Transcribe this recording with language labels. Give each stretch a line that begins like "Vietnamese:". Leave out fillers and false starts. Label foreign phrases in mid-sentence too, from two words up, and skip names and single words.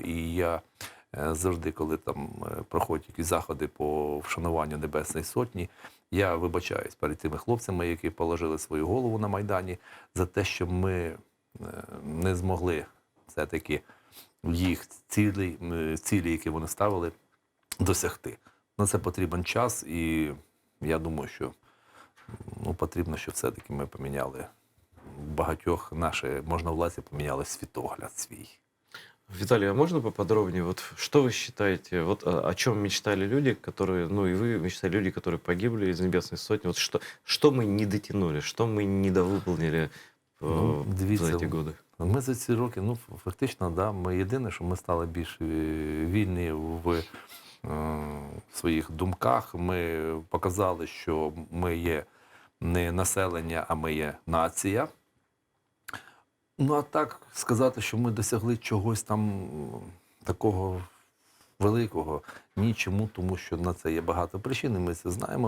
Ukrainian: І я завжди, коли там проходять якісь заходи по вшануванню Небесної Сотні, я вибачаюсь перед тими хлопцями, які положили свою голову на Майдані, за те, що ми не змогли все-таки їх цілі, які вони ставили, досягти. На це потрібен час, і я думаю, що потрібно, щоб все-таки ми поміняли багатьох можновладці поміняли світогляд свій.
Russian: Виталий, а можно поподробнее? Вот что вы считаете, о чем мечтали люди, которые, и вы мечтали люди, которые погибли из Небесной Сотни? Вот что мы не дотянули, что мы недовыполнили за эти годы?
Ukrainian: Ми за ці роки, фактично, да, ми єдине, що ми стали більш вільні в своїх думках. Ми показали, що ми є не населення, а ми є нація. А так сказати, що ми досягли чогось там такого великого, нічому, тому що на це є багато причин, і ми це знаємо.